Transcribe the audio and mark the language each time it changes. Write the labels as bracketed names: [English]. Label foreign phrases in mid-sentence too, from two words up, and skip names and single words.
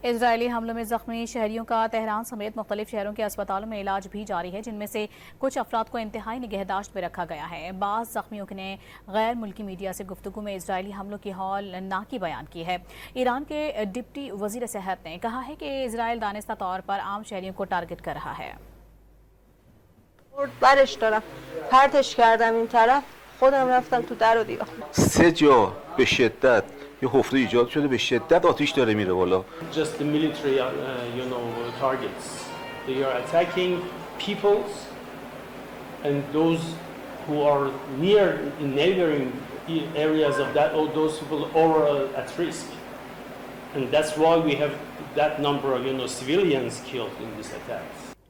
[Urdu] اسرائیلی حملوں میں زخمی شہریوں کا تہران سمیت مختلف شہروں کے اسپتالوں میں علاج بھی جاری ہے، جن میں سے کچھ افراد کو انتہائی نگہداشت میں رکھا گیا ہے۔ بعض زخمیوں نے غیر ملکی میڈیا سے گفتگو میں اسرائیلی حملوں کی ہولناکی بیان کی ہے۔ ایران کے ڈپٹی وزیر صحت نے کہا ہے کہ اسرائیل دانستہ طور پر عام شہریوں کو ٹارگٹ کر رہا ہے۔ [Persian] برش دارم پرتش کردم این طرف خودم رفتم تو در و دیوار 3 جا به شدت یه حفره ایجاد شده به شدت آتش داره میره بالا. [English] Just the military targets. They are attacking peoples and those who are near in neighboring areas of that, or those people are at risk. And that's why we have that number of civilians killed in these attacks.